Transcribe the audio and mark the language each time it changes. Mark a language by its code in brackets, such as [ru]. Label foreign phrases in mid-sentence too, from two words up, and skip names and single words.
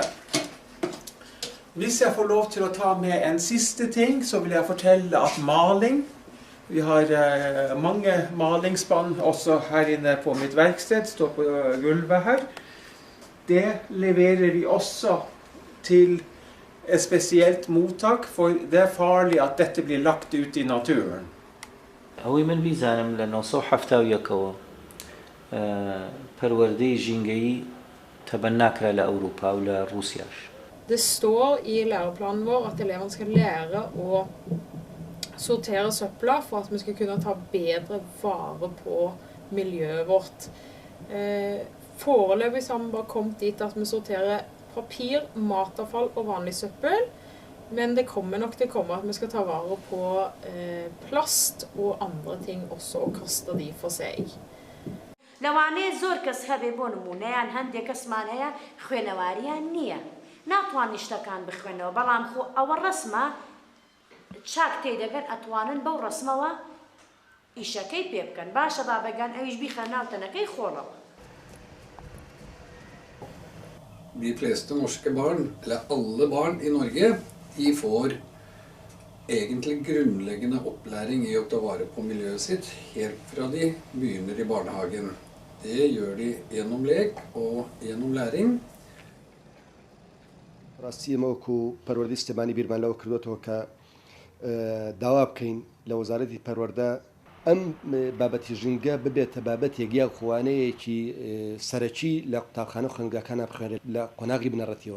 [no] Hvis jeg får lov til å ta med en siste ting, så vil jeg fortelle at maling, vi har mange malingsspann også her inne på mitt verksted, står på gulvet her. Det leverer vi også til et spesielt mottak, for det er farlig at dette blir lagt ut i naturen. [ckb] ئەوەی من بیزانم لە 1970ەوە پەروەردەی ژینگەیی تەبەناکرا لە ئەوروپا و لە رووسیاش. [no] Det står i læreplanen vår at elevene skal lære å sortere søpla for at vi skal kunne ta bedre vare på miljøet vårt. Foreløpig har vi bare kommet dit at vi sorterer papir, matavfall og vanlig søppel, men det kommer nok til å komme at vi skal ta vare på plast og andre ting også og kaste de for seg. [ckb] لەوانەیە زۆر کەس هەبێ بۆ نمونەیان هەندێک کەسمان هەیە خوێنەواریان نییە. ناتوانانی شتەکان بخوێنەوە، بەڵام خۆ ئەوە ڕەسمە چاک تێدەگەن ئەتوانن بەو ڕەسمەوە ئیشەکەی پێ بکەن. باشە با بەگەن ئەویش بیخە ناوتەنەکەی خۆڵەوە. [no] De fleste norske barn, eller alle barn i Norge, de får egentlig grunnleggende opplæring i å ta vare på miljøet sitt helt fra de begynner i barnehagen. Det gjør de gjennom lek og gjennom læring. [ckb] ڕاستی ئەمەوەکو پەروەردەی سلێمانی بیرمان لەوە کردوێتەوە کە داوا بکەین لە وەزارەتی پەروەردە ئەم بابەتی ژینگە ببێتە بابەتێک یان خوانەیەکی سەرەکی لە قوتابخانە خوێندنگەکانە بخوێنرێت لە قۆناغی بنەڕەتیەوە.